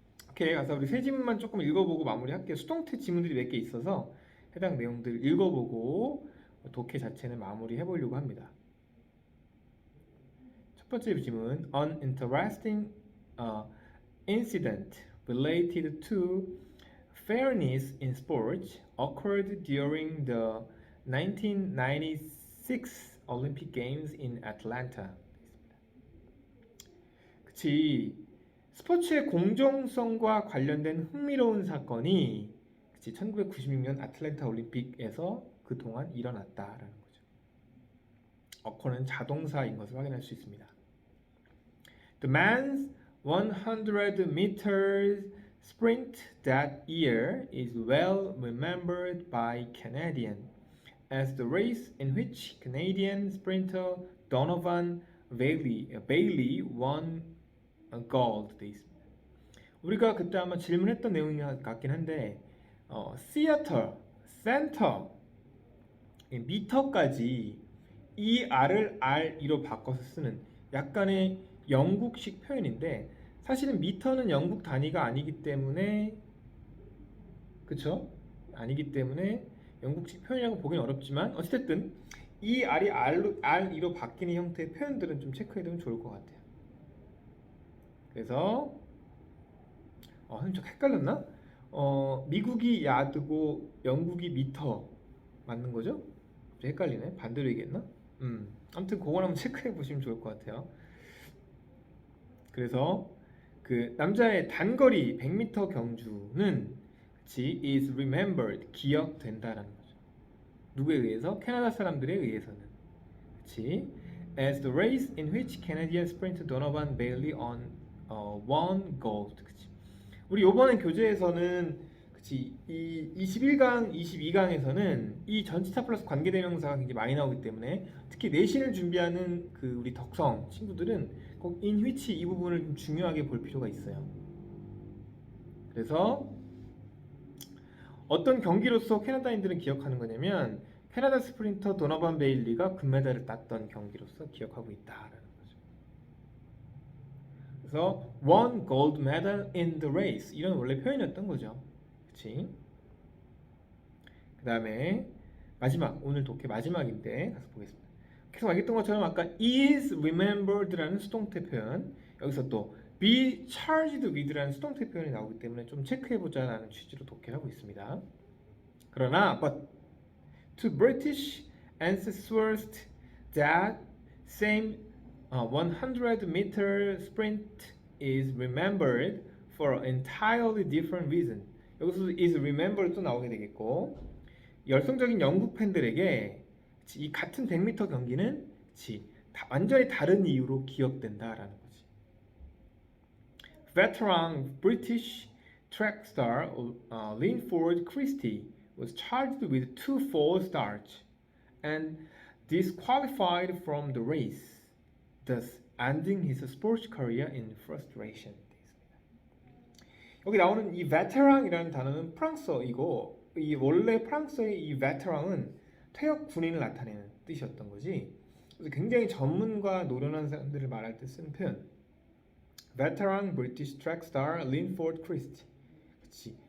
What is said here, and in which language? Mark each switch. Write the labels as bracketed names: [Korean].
[Korean] 오케이 가서 우리 세 지문만 조금 읽어보고 마무리할게요. 수동태 지문들이 몇 개 있어서 해당 내용들 읽어보고 독해 자체는 마무리해 보려고 합니다. 첫 번째 질문, [English] An interesting incident related to fairness in sports occurred during the 1996 Olympic Games in Atlanta. [Korean] 그치, 스포츠의 공정성과 관련된 흥미로운 사건이 1996년 아틀랜타 올림픽에서 그동안 일어났다라는 거죠. occur는 자동사인 것을 확인할 수 있습니다. [English] The men's 100 meters sprint that year is well remembered by Canadians as the race in which Canadian sprinter Donovan Bailey won gold. [Korean] 돼 있습니다. 우리가 그때 아마 질문했던 내용이 같긴 한데 시어터, 센터, 미터까지 ER을 RE로 바꿔서 쓰는 약간의 영국식 표현인데 사실은 미터는 영국 단위가 아니기 때문에 그쵸? 아니기 때문에 영국식 표현이라고 보기는 어렵지만 어쨌든 ER이 RE로 바뀌는 형태의 표현들은 좀 체크해두면 좋을 것 같아요. 그래서 선생님 좀 헷갈렸나? 미국이 야드고 영국이 미터 맞는 거죠? 좀 헷갈리네. 반대로 얘기했나? 아무튼 그걸 한번 체크해 보시면 좋을 것 같아요. 그래서 그 남자의 단거리 100m 경주는 그치, is remembered, 기억된다라는 거죠. 누구에 의해서? 캐나다 사람들에 의해서는. 그치? [English] As the race in which Canadian sprinter Donovan Bailey won gold. [Korean] 그치? 우리 요번에 교재에서는 그치, 이 21강, 22강에서는 이 전치사 플러스 관계대명사가 굉장히 많이 나오기 때문에 특히 내신을 준비하는 그 우리 덕성 친구들은 꼭 in which 이 부분을 좀 중요하게 볼 필요가 있어요. 그래서 어떤 경기로서 캐나다인들은 기억하는 거냐면 캐나다 스프린터 도너반 베일리가 금메달을 땄던 경기로서 기억하고 있다라는 거죠. 그래서 [English] won gold medal in the race [Korean] 이런 원래 표현이었던 거죠. 그치? 그 다음에 마지막, 오늘 독해 마지막인데 가서 보겠습니다. 계속 알겠던 것처럼 아까 is remembered라는 수동태 표현, 여기서 또 be charged with라는 수동태 표현이 나오기 때문에 좀 체크해보자라는 취지로 독해를 하고 있습니다. 그러나 [English] but to British ancestors that same 100-meter sprint is remembered for an entirely different reason. [Korean] 여기서 is remembered 또 나오게 되겠고, 열성적인 영국 팬들에게 이 같은 100m 경기는 완전히 다른 이유로 기억된다라는 거지. [English] Veteran British track star Linford Christie was charged with 2 false starts and disqualified from the race, thus ending his sports career in frustration. [Korean] 여기 나오는 이 veteran이라는 단어는 프랑스어이고, 이 원래 프랑스어의 이 veteran은 퇴역 군인을 나타내는 뜻이었던 거지. 그래서 굉장히 전문가 노련한 사람들을 말할 때 쓰는 표현. [English] Veteran British track star Linford Christie. [Korean] 그치.